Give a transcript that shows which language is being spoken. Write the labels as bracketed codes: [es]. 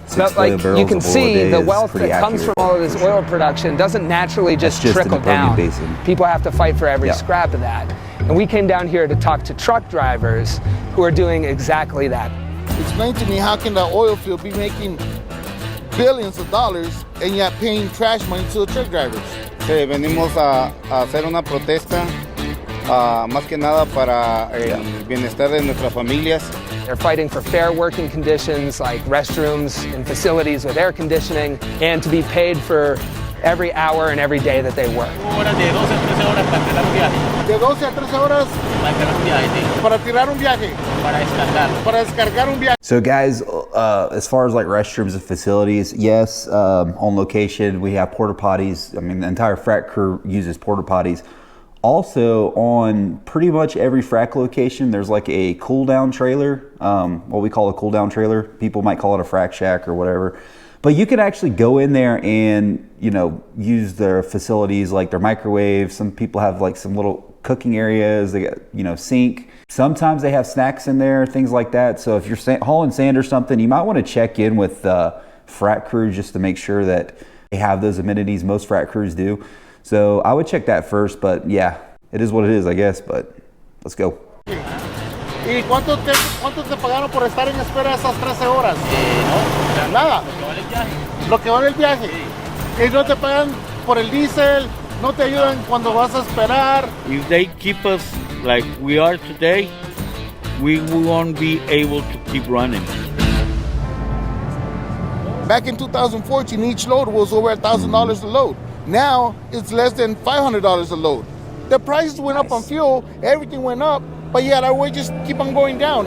[en] But like you can see, the wealth that comes from all of this oil production doesn't naturally just trickle down. People have to fight for every scrap of that. And we came down here to talk to truck drivers who are doing exactly that. Explain to me, how can the oil field be making billions of dollars and yet paying trash money to the truck drivers? [es] Venimos a hacer una protesta, más que nada para el bienestar de nuestras familias. [en] They're fighting for fair working conditions like restrooms and facilities with air conditioning, and to be paid for every hour and every day that they work. [es] De 12 a 13 horas para tirar un viaje. Para descargar un viaje. [en] So guys, as far as like restrooms and facilities, yes, on location we have porta potties. I mean, the entire frac crew uses porta potties. Also, on pretty much every frac location, there's like a cool down trailer, what we call a cool down trailer. People might call it a frac shack or whatever. But you can actually go in there and, you know, use their facilities like their microwave. Some people have like some little cooking areas. They got, you know, sink. Sometimes they have snacks in there, things like that. So if you're hauling sand or something, you might want to check in with frac crew just to make sure that they have those amenities. Most frac crews do. So I would check that first, but yeah, it is what it is, I guess, but let's go. [es] ¿Y cuánto te pagaron por estar en espera esas 13 horas? No, nada. Lo que vale el viaje. Y no te pagan por el diésel, no te ayudan cuando vas a esperar. [en] If they keep us like we are today, we won't be able to keep running. Back in 2014, each load was over $1,000 a load. Now, it's less than $500 a load. The prices went up on fuel, everything went up, but yet our wages keep on going down.